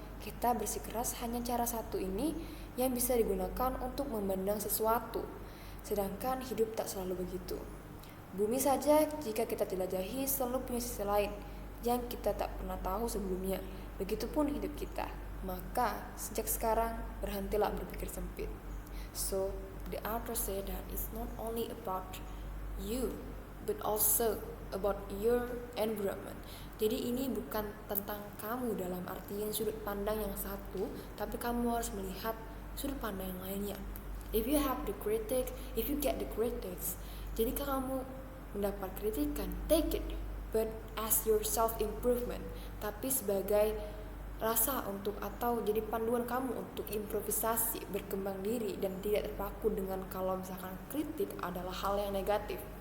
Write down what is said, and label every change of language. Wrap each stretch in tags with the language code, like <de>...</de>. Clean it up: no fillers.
<id>Kita bersikeras hanya cara satu ini yang bisa digunakan untuk memandang sesuatu. Sedangkan hidup tak selalu begitu. Bumi saja jika kita jelajahi selalu punya sisi lain yang kita tak pernah tahu sebelumnya. Begitupun hidup kita. Maka sejak sekarang berhentilah berpikir sempit.</id> <en>So the author said that it's not only about you but also about your environment.</en> <id>Jadi ini bukan tentang kamu dalam artian sudut pandang yang satu, tapi kamu harus melihat sudut pandang yang lainnya.</id> <en>If you have the critic, if you get the critics,</en> <id>jika kamu mendapat kritikan,</id> <en>take it, but as your self improvement,</en> <id>tapi sebagai rasa untuk atau jadi panduan kamu untuk improvisasi, berkembang diri dan tidak terpaku dengan kalau misalkan kritik adalah hal yang negatif.</id>